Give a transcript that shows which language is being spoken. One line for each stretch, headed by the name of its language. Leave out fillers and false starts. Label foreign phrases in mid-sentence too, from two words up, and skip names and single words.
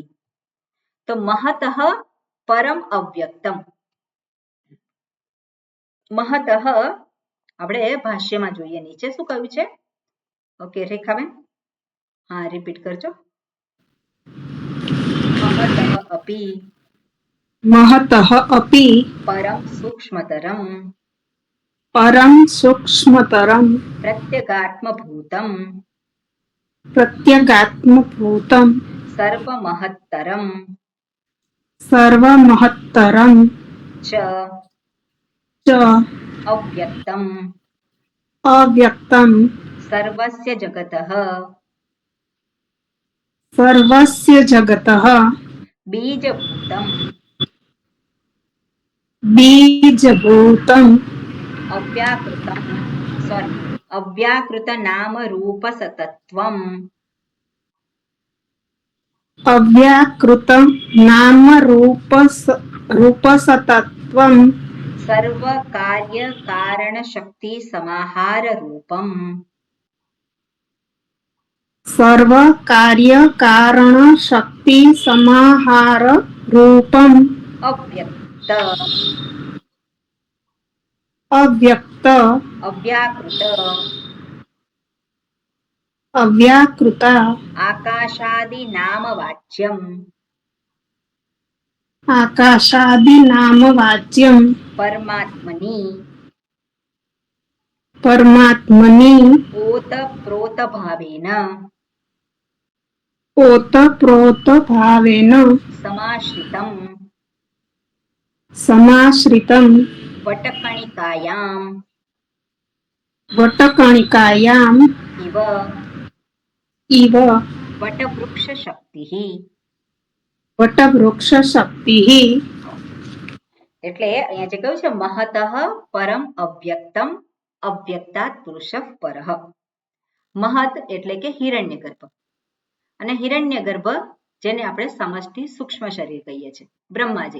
Gujarati: તો
Sanskrit: महतः परम अव्यक्तम,
Gujarati: મહતઃ આપણે ભાષ્યમાં જોઈએ, નીચે શું કહ્યું છે? ઓકે રેખાબેન, હા રિપીટ કરજો.
Sanskrit: महतः अपि, महतः अपि परम सूक्ष्मतरम, परं सूक्ष्मतरं પ્રત્યગાત્મભૂતમ, प्रत्यगात्मभूतं સર્વમહત્તરમ सर्वमहत्तरं ચ च અવ્યક્તમ अव्यक्तं सर्वस्य जगतः सर्वस्य जगतः બીજભૂતમ बीजभूतं अव्याकृतम अव्याकृत नाम रूप सतत्वम अव्याकृतं नाम रूपसतत्वं सर्व कार्य कारण शक्ति समाहार रूपम सर्वकार्यकारणशक्तिसमाहाररूपम् અવ્યક્ત अव्यक्त અવ્યાકૃત अव्याकृता आकाशादि नाम वाच्यम आकाशादिनामवाच्यं પરમાત્મની परमात्मनि ओतप्रोत भावेन ओतप्रोतभावेन સમાશ્રિતમ समाश्रितं વટકણિકાયામ वटकणिकायाम् ઇવ इव वटवृक्ष शक्तिः. वटवृक्षशक्तिः.
Gujarati: એટલે અહીંયા જે કહ્યું છે
Sanskrit: महतः परम अव्यक्तम अव्यक्तात पुरुष परः.
Gujarati: મહત એટલે કે હિરણ્યગર્ભ, અને હિરણ્યગર્ભ જેને આપણે સમષ્ટિ સૂક્ષ્મ શરીર કહીએ છીએ, બ્રહ્માજી.